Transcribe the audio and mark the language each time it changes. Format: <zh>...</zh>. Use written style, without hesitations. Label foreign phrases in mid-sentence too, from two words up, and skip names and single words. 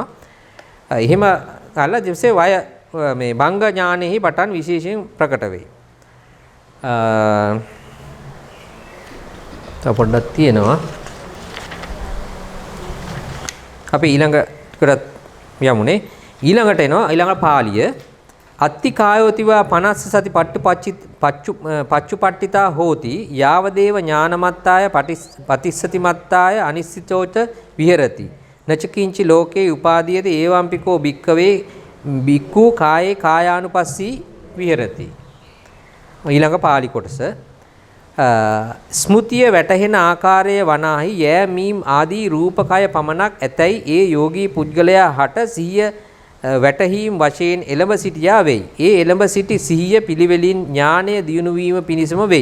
<si>එහෙම කළා ජීවිතේ වය මේ භංග ඥානෙහි පටන් විශේෂයෙන් ප්‍රකට වේ. තව පොඩ්ඩක් තියෙනවා. අපි ඊළඟට යමුනේ. ඊළඟට එනවා ඊළඟ පාළිය</si> <pi>අත්ති කායෝතිවා 50 සති පච්චුපට්ඨිතා හෝති යාවදේව ඥානමත්තාය පටිස්සති මත්තාය අනිශ්චිතෝච විහෙරති නචකින්චි ලෝකේ උපාදීයති ඒවම්පිකෝ භික්කවේ භික්ඛු කායේ කායානුපස්සී විහෙරති.</pi> <si>ඊළඟ පාළි කොටස ස්මෘතිය වැටහෙන ආකාරයේ වනාහි යෑ මීම් ආදී රූපකය පමණක් ඇතැයි ඒ යෝගී පුද්ගලයා හට සිහිය වැටහීම් වශයෙන් එළඹ සිටියා වෙයි. ඒ එළඹ සිටි සිහිය පිළිවෙලින් ඥානය දියුණු වීම පිණිසම වෙයි.</si>